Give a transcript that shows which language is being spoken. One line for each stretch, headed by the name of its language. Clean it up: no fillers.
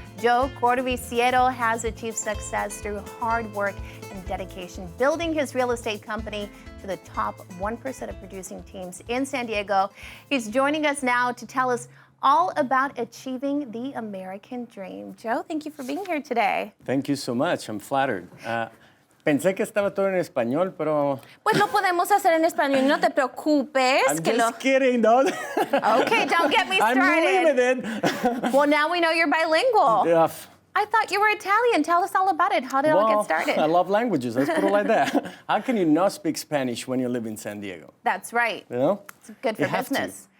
English: Joe Corbisiero has achieved success through hard work and dedication, building his real estate company to the top 1% of producing teams in San Diego. He's joining us now to tell us all about achieving the American dream. Joe, thank you for being here today. Thank you so much. I'm flattered.
Spanish: Pensé que estaba todo en español, pero... Pues lo podemos hacer en español, no te preocupes.
English: I'm just kidding, no? Okay, don't get me started. I'm limited. Well, now we know you're bilingual. Yeah. I thought you were Italian. Tell us all about it. How did it all get started? I love languages. Let's put it like that. How can you not speak Spanish when you live in San Diego? That's right. You know? It's good for business.